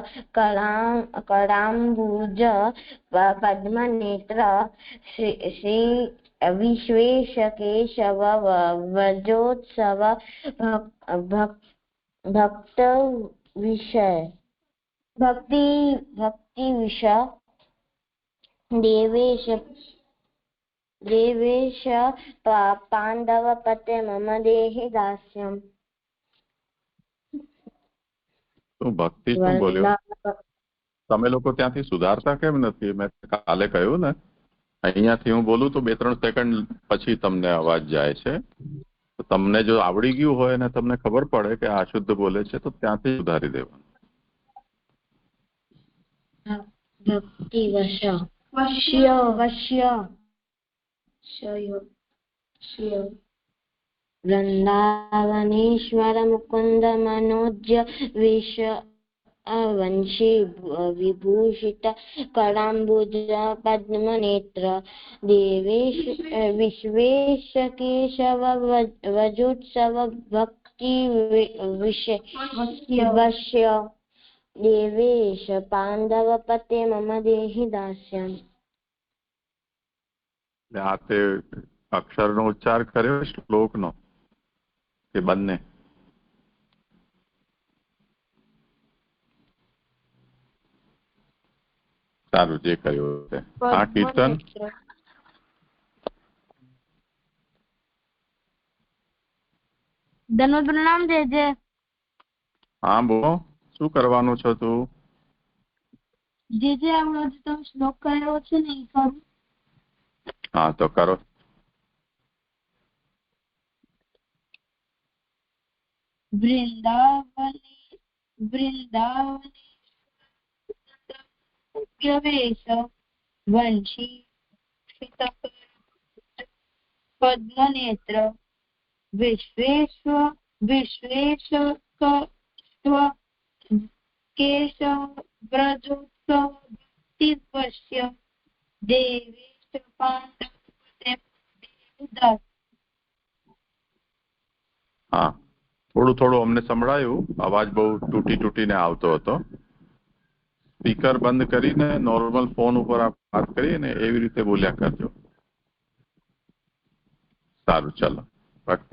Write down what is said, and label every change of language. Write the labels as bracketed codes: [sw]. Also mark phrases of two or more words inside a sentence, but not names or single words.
[sa] करांबुज पद्मनेत्र श्री विश्वेश केशव व्रजोत्सव भक्ति विषय देवेश पांडव पते मम देहि दास्यम. [gu] ભક્તિ શું બોલ્યો? તમે લોકો ત્યાંથી સુધારતા કેમ નથી? મેં કાલે કહ્યું ને, અહીંયાથી હું બોલું તો 2-3 સેકન્ડ પછી તમને અવાજ જાય છે. તો તમને જો આવડી ગયું હોય ને તમને ખબર પડે કે આ શુદ્ધ બોલે છે તો ત્યાંથી સુધારી દેવાનું. [sa] भक्ति वृंदावनेश्वर मुकुंद मनोज्य वेश वंशी विभूषित करांबुज पद्मनेत्र देवेश विश्वेश केशव व्रजोत्सव भक्ति वश्य देवेश पांडव पते मम देहि दास्यम. [gu] આ તે અક્ષરનો ઉચ્ચાર કર્યો શ્લોકનો કે બંને? સારું, જે કહ્યું તે. હા કીર્તન. ધન્યવાદ પ્રણામ જે. હા બોલો, શું કરવાનું છો તું? જે આપણો તમે શ્લોક કર્યો છે ને એ કરું. હા તો કરો. [sa] वृंदावनेश वंशी पद्मनेत्र विश्वेश्व केशव व्रजोत्सव भक्तिवश्य देवेश पांडव. [gu] હા, થોડું અમને સંભળાયું. અવાજ બહુ તૂટીને આવતો હતો. સ્પીકર બંધ કરીને નોર્મલ ફોન ઉપર વાત કરીને એવી રીતે બોલ્યા કરજો. સારું, ચાલો ભક્તિ.